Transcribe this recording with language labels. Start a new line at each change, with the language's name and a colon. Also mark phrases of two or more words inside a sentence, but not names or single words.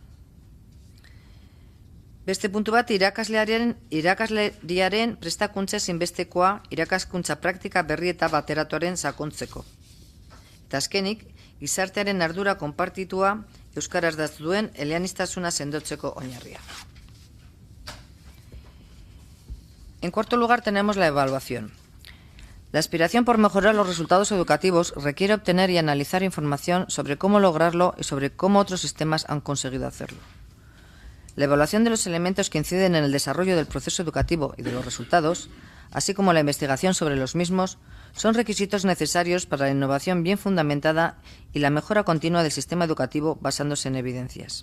Basque: Beste puntu bat, irakasleriaren prestakuntza ezinbestekoa irakaskuntza praktika berri eta bateratuaren sakontzeko. Eta azkenik, gizartearen ardura konpartitua euskaraz ardatz duen eleaniztasuna sendotzeko oinarria.
Spanish: En cuarto lugar tenemos la evaluación. La aspiración por mejorar los resultados educativos requiere obtener y analizar información sobre cómo lograrlo y sobre cómo otros sistemas han conseguido hacerlo. La evaluación de los elementos que inciden en el desarrollo del proceso educativo y de los resultados, así como la investigación sobre los mismos, son requisitos necesarios para la innovación bien fundamentada y la mejora continua del sistema educativo basándose en evidencias.